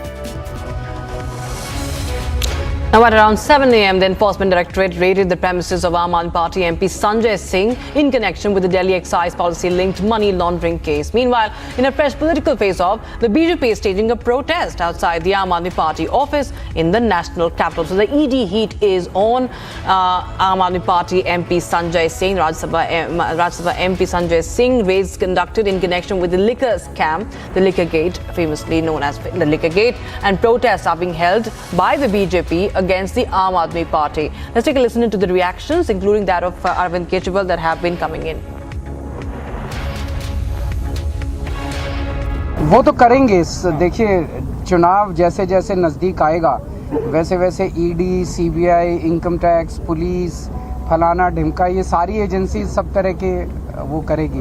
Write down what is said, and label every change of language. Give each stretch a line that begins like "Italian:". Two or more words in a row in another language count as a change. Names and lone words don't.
English: Now at around 7 a.m., the Enforcement Directorate raided the premises of Aam Aadmi Party MP Sanjay Singh in connection with the Delhi excise policy-linked money laundering case. Meanwhile, in a fresh political face-off, the BJP is staging a protest outside the Aam Aadmi Party office in the national capital. So the ED heat is on Aam Aadmi Party MP Sanjay Singh, Rajya Sabha MP Sanjay Singh. Raids conducted in connection with the liquor scam, the Liquor Gate, famously known as the Liquor Gate, and protests are being held by the BJP against the Aam Aadmi Party. Let's take a listen to the reactions, including that of Arvind Kejriwal, that have been coming in.
Hindi: वो तो करेंगे। देखिए, चुनाव जैसे जैसे नज़दीक आएगा वैसे वैसे ईडी, सीबीआई,
English: income tax,
Hindi: पुलिस, फलाना ढिमका, ये सारी एजेंसी सब तरह के वो करेगी।